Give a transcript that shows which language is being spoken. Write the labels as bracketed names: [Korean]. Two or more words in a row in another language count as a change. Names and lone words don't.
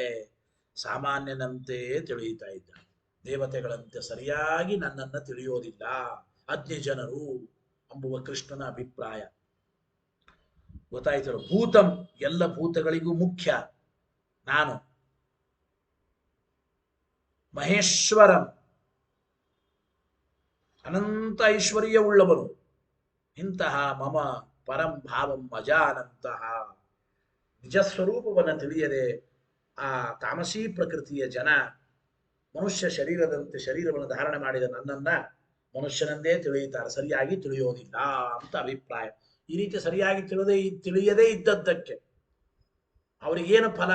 [Kannada] ಸಾಮಾನ್ಯನಂತೆ ತಿಳಿಯುತ್ತಾ ಇದ್ದಾರೆ, ದೇವತೆಗಳಂತೆ ಸರಿಯಾಗಿ ನನ್ನನ್ನು ತಿಳಿಯೋದಿಲ್ಲ ಅಜ್ಞ ಜನರು ಎಂಬುವ ಕೃಷ್ಣನ ಅಭಿಪ್ರಾಯ. ಗೊತ್ತಾಯ್ತು? ಭೂತಂ ಎಲ್ಲ ಭೂತಗಳಿಗೂ ಮುಖ್ಯ ನಾನು. ಮಹೇಶ್ವರಂ ಅನಂತ ಐಶ್ವರ್ಯವುಳ್ಳವನು. ಇಂತಹ [Sanskrit] ಮಮ ಪರಂ ಭಾವಂ ಅಜಾನಂತಹ, [Kannada] ನಿಜ ಸ್ವರೂಪವನ್ನು ತಿಳಿಯದೆ ಆ ತಾಮಸೀ ಪ್ರಕೃತಿಯ ಜನ ಮನುಷ್ಯ ಶರೀರದಂತೆ ಶರೀರವನ್ನು ಧಾರಣೆ ಮಾಡಿದ ನನ್ನನ್ನ ಮನುಷ್ಯನಂದೇ ತಿಳಿಯುತ್ತಾರೆ, ಸರಿಯಾಗಿ ತಿಳಿಯೋದಿಲ್ಲ ಅಂತ ಅಭಿಪ್ರಾಯ. ಈ ರೀತಿ ಸರಿಯಾಗಿ ತಿಳಿಯದೇ ಇದ್ದದ್ದಕ್ಕೆ ಅವರಿಗೇನು ಫಲ?